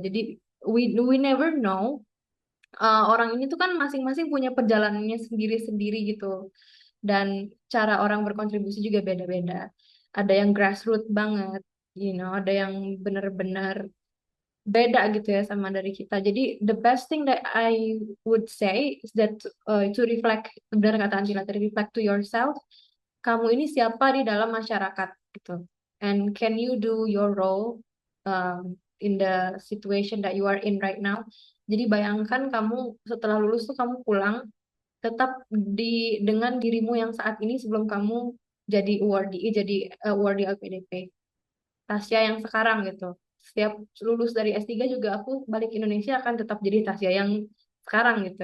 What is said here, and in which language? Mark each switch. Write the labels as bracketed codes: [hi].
[id] Jadi [en] we never know. [id] Orang ini tuh kan masing-masing punya perjalanannya sendiri-sendiri gitu. Dan cara orang berkontribusi juga beda-beda. Ada yang grassroots banget, ada yang benar-benar beda gitu ya sama dari kita. [en] Jadi the best thing that I would say is that to reflect, [id] benar kata Antila tadi, [en] reflect to yourself. [id] Kamu ini siapa di dalam masyarakat gitu. [en] And can you do your role in the situation that you are in right now? [id] Jadi bayangkan kamu setelah lulus tuh kamu pulang tetap dengan dirimu yang saat ini sebelum kamu jadi awardee, jadi awardee LPDP. Tasya yang sekarang gitu. Setiap lulus dari S3 juga aku balik Indonesia akan tetap jadi Tasya yang sekarang gitu.